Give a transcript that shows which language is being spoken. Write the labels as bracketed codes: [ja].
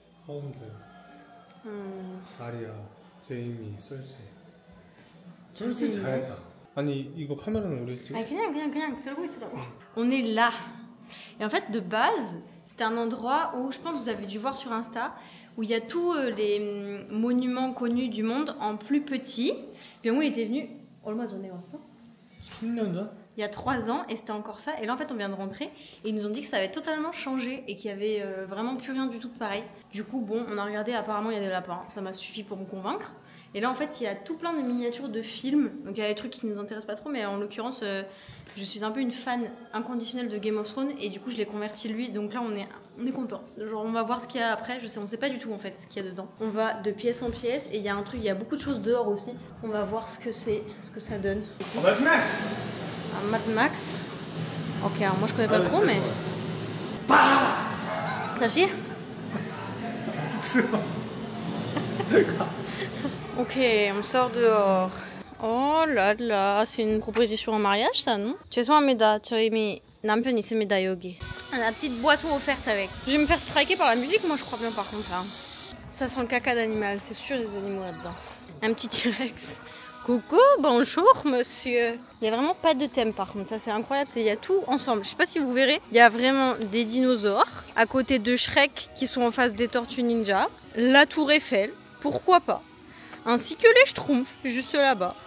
[ko] 하운드, 아리아, 제이미, 솔시. 솔시 잘했다. 아니 이거 카메라는 우리 찍? 아니 그냥 들고 있으라고. [fr] On est là. Et en fait de base, c'était un endroit où je pense que vous avez dû voir sur Insta où il y a tous les monuments connus du monde en plus petit. Puis moi il était venu [ko] 얼마 전에 왔어? 10년 전? [fr] Il y a 3 ans et c'était encore ça. Et là en fait on vient de rentrer et ils nous ont dit que ça avait totalement changé et qu'il y avait vraiment plus rien du tout de pareil. Du coup bon, on a regardé, apparemment il y a des lapins, ça m'a suffi pour me convaincre. Et là en fait il y a tout plein de miniatures de films, donc il y a des trucs qui nous intéressent pas trop, mais en l'occurrence je suis un peu une fan inconditionnelle de Game of Thrones et du coup je l'ai converti lui, donc là on est content. Genre on va voir ce qu'il y a après, on sait pas du tout en fait ce qu'il y a dedans. On va de pièce en pièce et il y a un truc, il y a beaucoup de choses dehors aussi. On va voir ce que c'est, ce que ça donne. Un Mad Max. Ok, alors moi je connais pas trop mais... T'as chié? Ok, on sort dehors. Oh là là, c'est une proposition en mariage ça, non? [ko] 죄송합니다. 저희 남편 있습니다 여기. [fr] La petite boisson offerte avec. Je vais me faire striker par la musique, moi je crois bien par contre là. Ça sent le caca d'animal, c'est sûr des animaux là-dedans. Un petit T-Rex. Coucou, bonjour monsieur. Il n'y a vraiment pas de thème par contre, ça c'est incroyable, il y a tout ensemble. Je sais pas si vous verrez, il y a vraiment des dinosaures à côté de Shrek qui sont en face des Tortues Ninja, la tour Eiffel, pourquoi pas, ainsi que les Schtroumpfs juste là-bas.